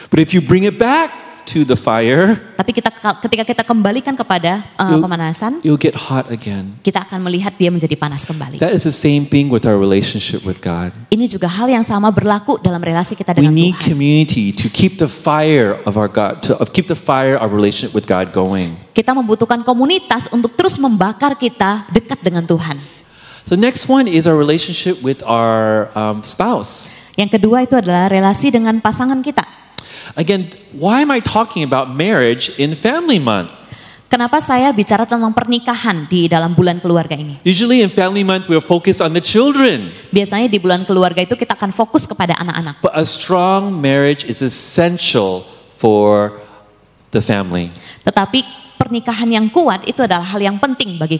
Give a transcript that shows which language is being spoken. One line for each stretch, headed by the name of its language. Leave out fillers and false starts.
English: But if you bring it back to the fire,
Indonesian: Tapi ketika kita kembalikan kepada pemanasan,
English: you'll get hot again.
Indonesian: kita akan melihat dia menjadi panas kembali.
English: That is the same thing with our relationship with God.
Indonesian: Ini juga hal yang sama berlaku dalam relasi kita
English: We
Indonesian: dengan
English: need
Indonesian: Tuhan.
English: community to keep the fire of our God, keep the fire of our relationship with God going.
Indonesian: Kita membutuhkan komunitas untuk terus membakar kita dekat dengan Tuhan.
English: The next one is our relationship with our spouse.
Indonesian: Yang kedua itu adalah relasi dengan pasangan kita.
English: Again, why am I talking about marriage in Family Month?
Indonesian: Kenapa saya bicara tentang pernikahan di dalam bulan keluarga ini?
English: Usually in Family Month, we're focused on the children.
Indonesian: Biasanya di bulan keluarga itu kita akan fokus kepada anak-anak.
English: But a strong marriage is essential for the family.
Indonesian: Tetapi pernikahan yang kuat itu adalah hal yang penting bagi